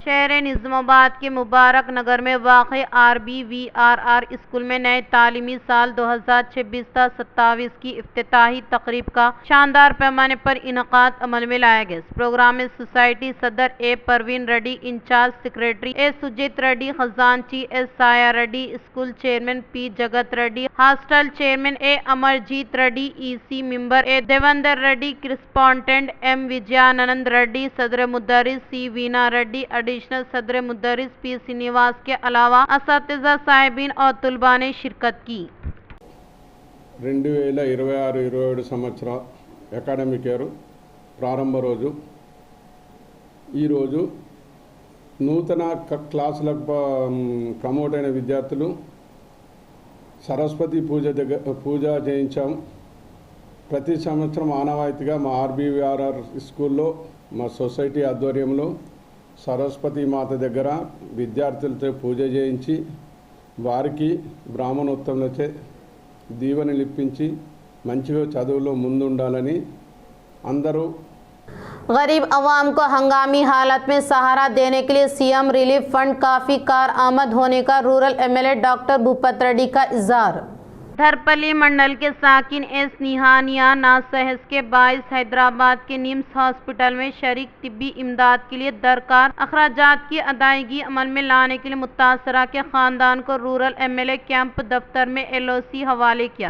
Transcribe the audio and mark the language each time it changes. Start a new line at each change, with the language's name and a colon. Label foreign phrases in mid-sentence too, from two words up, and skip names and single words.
Urdu: شہر نظام آباد کے مبارک نگر میں واقع RBVRR اسکول میں نئے تعلیمی سال 2026-27 کی افتتاحی تقریب کا شاندار پیمانے پر انعقاد عمل میں لایا گیا۔ اس پروگرام میں سوسائٹی صدر A پروین ریڈی، انچارج سیکریٹری A سجیت ریڈی، خزانچی S سایا ریڈی، اسکول چیئرمین P جگت ریڈی، ہاسٹل چیئرمین A امرجیت ریڈی، EC ممبر A دیوندر ریڈی، کرسپونڈنٹ M وجیانند ریڈی، صدر مدرس C وینا ریڈی، ایڈیشنل صدر مدرس P سینیواس کے علاوہ اساتذہ، صاحبین اور طلباء نے شرکت کی۔
Telugu: 2026-27 సంవత్సర
English: academic year
Telugu: ప్రారంభ రోజు ఈరోజు నూతన క్లాసులకు ప్రమోట్ అయిన విద్యార్థులు సరస్వతి పూజ చేయించాం। ప్రతి సంవత్సరం ఆనవాయితీగా మా RBVRR స్కూల్లో మా సొసైటీ ఆధ్వర్యంలో సరస్వతి మాత దగ్గర విద్యార్థులతో పూజ చేయించి వారికి బ్రాహ్మణోత్తములచే దీవెనలు ఇప్పించి మంచిగా చదువులో ముందుండాలని అందరూ
Urdu: غریب عوام کو ہنگامی حالت میں سہارا دینے کے لیے سی ایم ریلیف فنڈ کافی کارآمد ہونے کا رورل MLA ڈاکٹر بھوپت ریڈی کا اظہار. دھرپلی منڈل کے ساکن ایس نہانیہ ناسہس کے باعث حیدرآباد کے نمس ہاسپٹل میں شریک طبی امداد کے لیے درکار اخراجات کی ادائیگی عمل میں لانے کے لیے متاثرہ کے خاندان کو رورل MLA کیمپ دفتر میں LOC حوالے کیا.